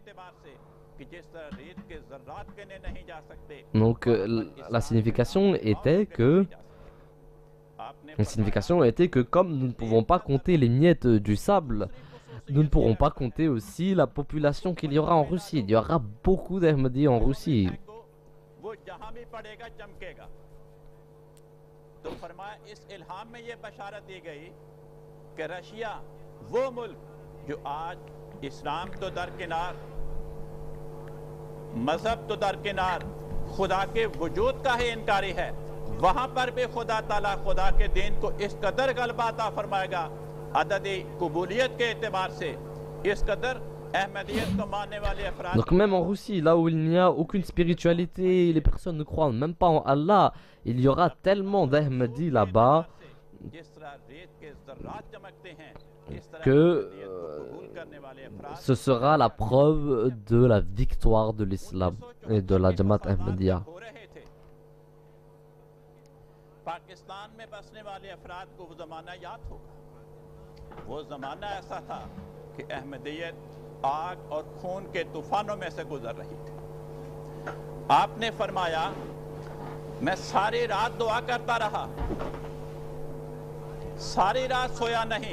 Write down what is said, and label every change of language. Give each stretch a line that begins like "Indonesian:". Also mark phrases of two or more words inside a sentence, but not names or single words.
French: Donc la signification était que comme nous ne pouvons pas compter les miettes du sable, nous ne pourrons pas compter aussi la population qu'il y aura en Russie. Il y aura beaucoup d'Ahmadis en Russie.
Urdu: تو فرمایا اس الہام میں یہ بشارت دی گئی کہ رشیا وہ ملک جو آج اسلام تو درکنار، مذہب تو درکنار، خدا کے وجود کا ہی انکاری ہے، وہاں پر بھی خدا تعالیٰ خدا کے دین کو اس قدر غلبہ عطا فرمائے گا عددی قبولیت کے اعتبار سے، اس قدر
French: Donc même en Russie, là où il n'y a aucune spiritualité, les personnes ne croient même pas en Allah, il y aura tellement d'Ahmadis là-bas que ce sera la preuve de la victoire de l'islam et de la Jamaat Ahmadiyya.
Urdu: پاکستان میں بسنے والے افراد کو وہ زمانہ یاد ہوگا. وہ زمانہ ایسا تھا کہ احمدیت آگ اور خون کے طوفانوں میں سے گزر رہی تھی. آپ نے فرمایا میں ساری رات دعا کرتا رہا، ساری رات سویا نہیں.